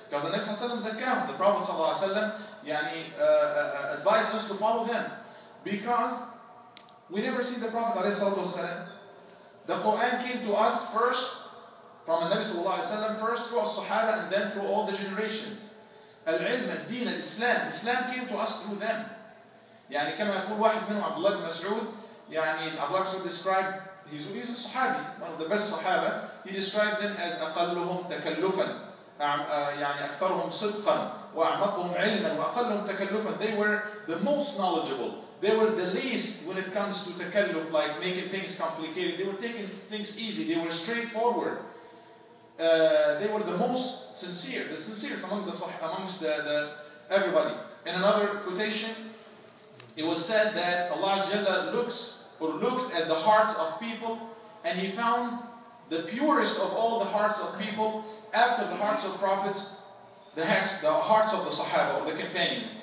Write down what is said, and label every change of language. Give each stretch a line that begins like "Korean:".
English: Because the Nabi Sallallahu Alaihi Wasallam, the Prophet Sallallahu Alaihi Wasallam, advised us to follow them. Because we never see the Prophet ﷺ. The Quran came to us first from the Nabi Sallallahu Alaihi Wasallam, first through As-Sahabah and then through all the generations. Al-Ilm, Al-Din, Al-Islam. Islam came to us through them.
Arabic: يعني كما يقول واحد منهم عبد الله بن مسعود, يعني عبد الله بن مسعود
English: described, he's a Sahabi, one of the best Sahaba. He described them as
Arabic: أقلهم تكلفا, يعني أكثرهم صدقا وأعمقهم علما وأقلهم تكلفا.
English: They were the most knowledgeable. They were the least when it comes to takalluf, like making things complicated. They were taking things easy. They were straightforward. They were the most sincere, the sincerest amongst everybody. In another quotation, it was said that Allah looked at the hearts of people, and He found the purest of all the hearts of people after the hearts of prophets, the hearts of the Sahaba, or the companions.